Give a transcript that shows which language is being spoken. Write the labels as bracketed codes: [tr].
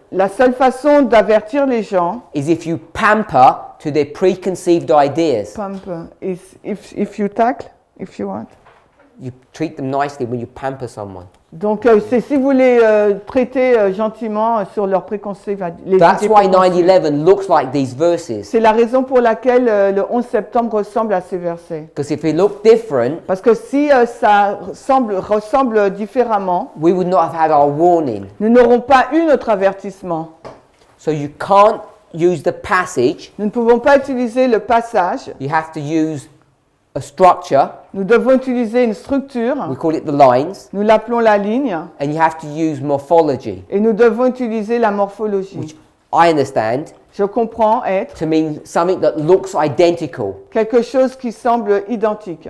[fr] la seule façon d'avertir les gens, [en] is if you pamper to their preconceived ideas. pump, is if you tackle, if you want. You treat them nicely when you pamper someone. [fr] Donc, c'est si vous les traitez gentiment sur leurs préconçus. [en] That's why 9/11 looks like these verses. [fr] C'est la raison pour laquelle le 11 septembre ressemble à ces versets. [en] Because if it looked different, [fr] Parce que si ça ressemble différemment, [en] we would not have had our warning. [fr] nous n'aurons pas eu notre avertissement. [en] So you can't use the passage. [fr] Nous ne pouvons pas utiliser le passage. [en] You have to use a structure. [fr] Nous devons utiliser une structure. [en] We call it the lines. [fr] Nous l'appelons la ligne. [en] And you have to use morphology, [fr] Et nous devons utiliser la morphologie. [en] which I understand [fr] Je comprends être [en] to mean something that looks identical. [fr] quelque chose qui semble identique.